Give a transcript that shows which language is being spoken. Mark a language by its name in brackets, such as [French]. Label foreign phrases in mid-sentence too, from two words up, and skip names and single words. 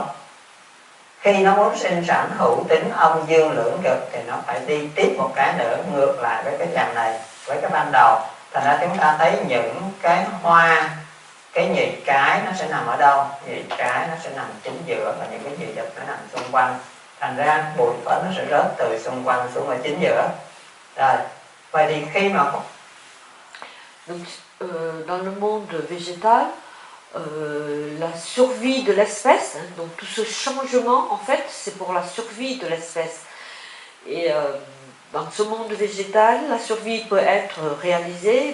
[Vietnamese] Khi nó muốn sinh sản hữu tính âm dương lưỡng cực thì nó phải đi tiếp một cái nữa ngược lại với cái chàng này, với cái ban đầu. Thành ra chúng ta thấy những cái hoa, cái nhị cái nó sẽ nằm ở đâu? Nhị cái nó sẽ nằm chính giữa, và những cái nhị đực nó nằm xung quanh. Thành ra bụi phấn nó sẽ rớt từ xung quanh xuống ở chính giữa. Rồi, vậy thì khi mà [French] donc, dans le monde végétal, la survie de l'espèce, hein, donc tout ce changement, en fait, c'est pour la survie de l'espèce. Et dans ce monde végétal, la survie peut être réalisée